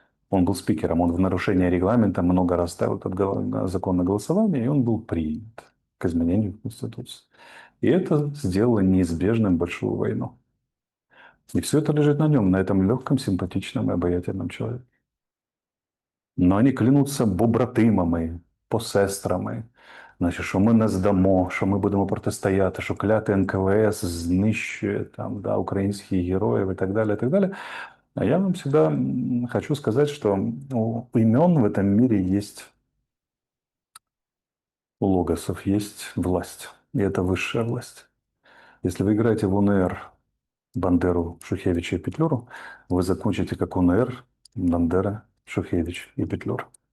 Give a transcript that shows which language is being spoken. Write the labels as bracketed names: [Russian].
[Russian] Он был спикером, он в нарушение регламента много раз ставил этот закон на голосование, и он был принят к изменению в Конституции. И это сделало неизбежным большую войну. И все это лежит на нем, на этом легком, симпатичном и обаятельном человеке. Но они клянуться побратимами, посестрами, [Ukrainian] значить, що ми не здамо, що ми будемо протистояти, що кляте НКВС знищує там, да, українських героїв [Russian] и так далее, и так далее. А я вам всегда хочу сказать, что у имен в этом мире есть, у логосов есть власть. И это высшая власть. Если вы играете в УНР Бандеру, Шухевича и Петлюру, вы закончите как УНР Бандера, Шухевич и Петлюра.